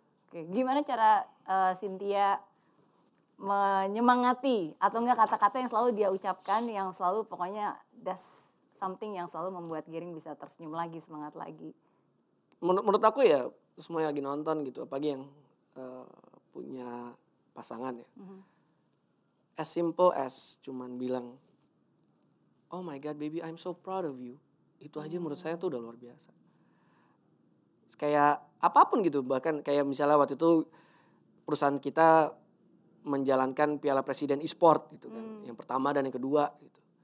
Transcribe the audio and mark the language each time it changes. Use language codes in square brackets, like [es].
[id] Oke, gimana cara Cynthia menyemangati atau enggak kata-kata yang selalu dia ucapkan yang selalu pokoknya [en] that's something [id] yang selalu membuat Giring bisa tersenyum lagi, semangat lagi? Menurut aku ya semua yang lagi nonton gitu, apalagi yang punya pasangan ya. [en] As simple as [id] cuman bilang, [en] oh my God baby I'm so proud of you. [id] Itu aja menurut saya tuh udah luar biasa. Kayak apapun gitu, bahkan kayak misalnya waktu itu perusahaan kita menjalankan Piala Presiden e-sport gitu kan. Yang pertama dan yang kedua gitu.